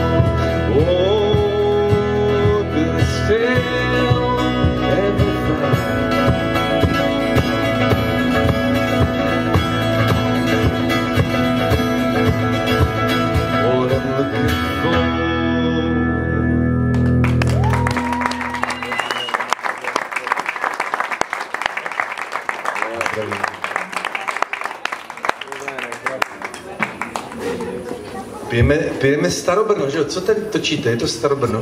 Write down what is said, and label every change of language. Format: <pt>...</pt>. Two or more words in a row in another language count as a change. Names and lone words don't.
<en>Oh, but I still haven't found what I'm looking for.</en> <cs>Pijeme Starobrno, že jo? Co tady točíte? Je to Starobrno?</cs>